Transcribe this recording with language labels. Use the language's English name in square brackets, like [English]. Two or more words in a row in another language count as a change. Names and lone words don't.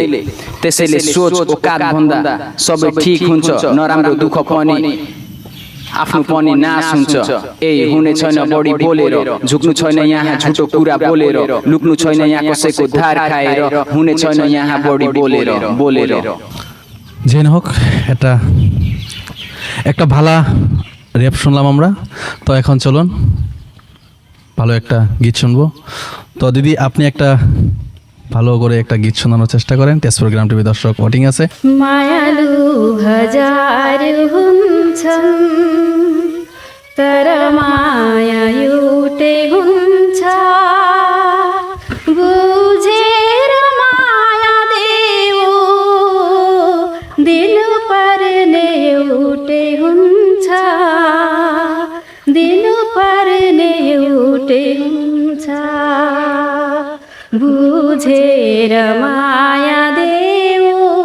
[Nepali] त्यसैले सोच औकात भन्दा सबै ठिक हुन्छ, नराम्रो दुःख पनि आफ्नो पनि नाश हुन्छ। ए हुने छैन बढी बोलेर, झुक्नु छैन यहाँ झुटो कुरा बोलेर, लुक्नु छैन यहाँ कसैको धार खाएर, हुने छैन यहाँ बढी बोलेर बोलेर। [Bangla] যেন হোক একটা ভালো র্যাপ শুনলাম আমরা। তো এখন চলুন ভালো একটা গীত শুনবো। তো দিদি আপনি একটা ভালো করে একটা গীত শোনানোর চেষ্টা করেন। তেজপুর গ্রাম টিভি দর্শক ওয়াটিং আছে। [Nepali] मायालु हजार हुन्छन् तर माया एउटै हुन्छ, बुझेर माया देऊ दिनुपर्ने एउटै हुन्छ, दिनुपर्ने एउटै हुन्छ, बुझेर माया देऊ